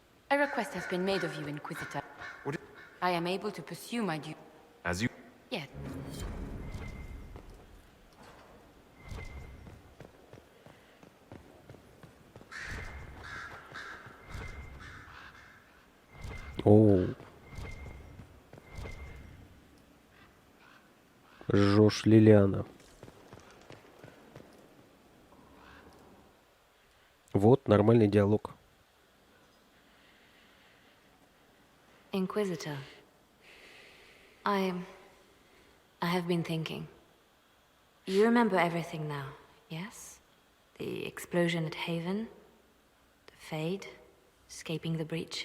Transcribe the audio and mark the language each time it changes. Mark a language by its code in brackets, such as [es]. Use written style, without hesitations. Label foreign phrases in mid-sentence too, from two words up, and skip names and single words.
[en] A request has been made of you, Inquisitor. What? I am able to pursue my duty. As you... Yes. Оу. Жош Лилиана. [ru] Вот, нормальный диалог. [en] Inquisitor, I have been thinking. You remember everything now, yes? The explosion at Haven, the Fade, escaping the breach.